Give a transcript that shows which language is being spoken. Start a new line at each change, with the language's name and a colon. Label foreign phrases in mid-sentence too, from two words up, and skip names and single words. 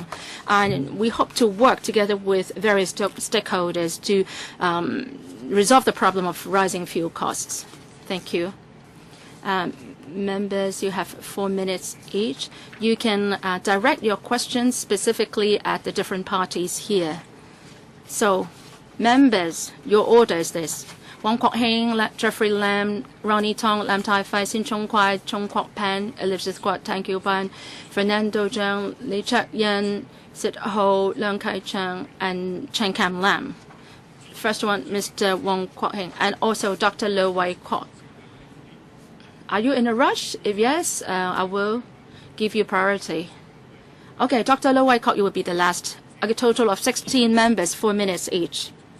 English: And we hope to work together with various stakeholders to resolve the problem of rising fuel costs. Thank you. Members, you have 4 minutes each. You can direct your questions specifically at the different parties here. So, members, your order is this: Wong Kwok Hing, Jeffrey Lam, Ronnie Tong, Lam Tai Fai, Sin Chung Kwai, Chung Kwok Pan, Elizabeth Kwok, Tang Kiu Ban, Fernando Zhang, Li Chak Yen, Sit Ho, Leung Kai Chang, and Chen Kam Lam. First one, Mr. Wong Kwok Hing, and also Dr. Lo Wai Kwok. Are you in a rush? If yes, I will give you priority. Okay, Dr. Lo Wai Kwok, you will be the last. A total of 16 members, 4 minutes each.